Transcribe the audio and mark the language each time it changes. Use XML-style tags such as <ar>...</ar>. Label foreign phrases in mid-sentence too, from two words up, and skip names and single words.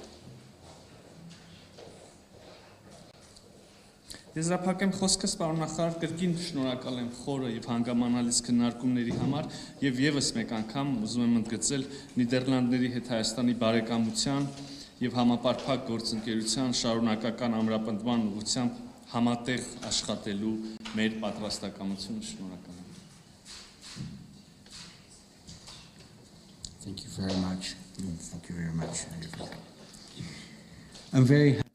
<hy>Եզրափակեմ խոսքս, պարոն նախարար, կրկին շնորհակալ եմ խորը եւ հանգամանալից քննարկումների համար եւ եւս մեկ անգամ ուզում եմ ընդգծել Նիդերլանդների հետ Հայաստանի բարեկամության եւ համապարփակ գործընկերության շարունակական ամրապնդման ուղղությամբ համատեղ աշխատելու մեր պատրաստակամությունը։ Շնորհակալ եմ։</hy> <en>Thank you very much. Thank you very much. I'm very</en>